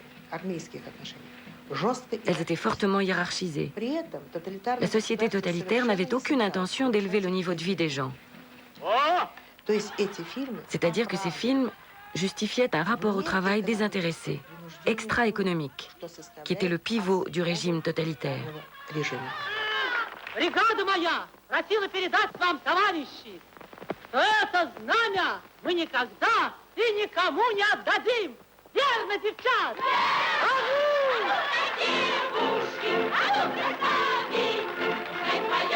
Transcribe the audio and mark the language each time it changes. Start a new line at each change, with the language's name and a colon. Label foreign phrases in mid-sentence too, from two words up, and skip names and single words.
French: Elles étaient fortement hiérarchisées. La société totalitaire n'avait aucune intention d'élever le niveau de vie des gens. C'est-à-dire que ces films justifiaient un rapport au travail désintéressé, extra-économique, qui était le pivot du régime totalitaire.
Russian: Бригада моя просила передать вам, товарищи, что это знамя мы никогда и никому не отдадим. Верно, девчат? А ну!